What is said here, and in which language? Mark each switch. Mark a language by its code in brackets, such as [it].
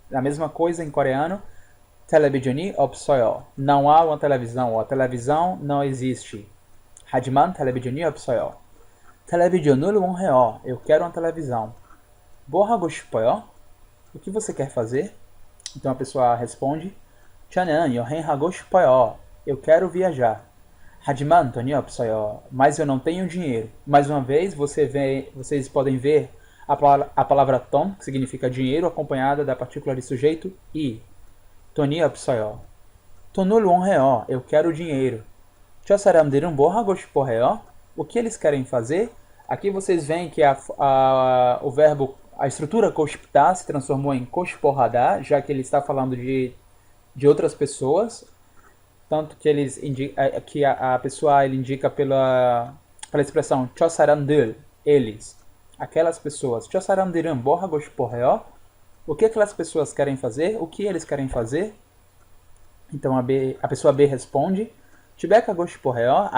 [pt] A mesma coisa em coreano, [ko] television이 없어요. [pt] Não há uma televisão ou a televisão não existe. [ko] 하지만 television이 없어요. 텔레비전을 원해요. [pt] Eu quero uma televisão. [ko] 뭐 하고 싶어요? [pt] O que você quer fazer? Então a pessoa responde, [ko] 저는 여행하고 싶어요. [pt] Eu quero viajar. [ko] 하지만 돈이 없어요. [pt] Mas eu não tenho dinheiro. Mais uma vez, vocês podem ver a palavra 돈, que significa dinheiro, acompanhada da partícula de sujeito i. [ko] 돈이 없어요. 돈을 원해요. [pt] Eu quero dinheiro. [ko] 저 사람들은 뭐 하고 싶어 해요? [pt] O que eles querem fazer? Aqui vocês veem que o verbo, a estrutura koshpta se transformou em koshporradá, já que ele está falando de outras pessoas. Tanto que a pessoa ele indica pela expressão 저 사람들, eles, aquelas pessoas. [ko] 저 사람들은 뭐 하고 싶어 해요? [pt] O que aquelas pessoas querem fazer? O que eles querem fazer? Então a pessoa B responde, [ko] 집에 가고 싶어 해요?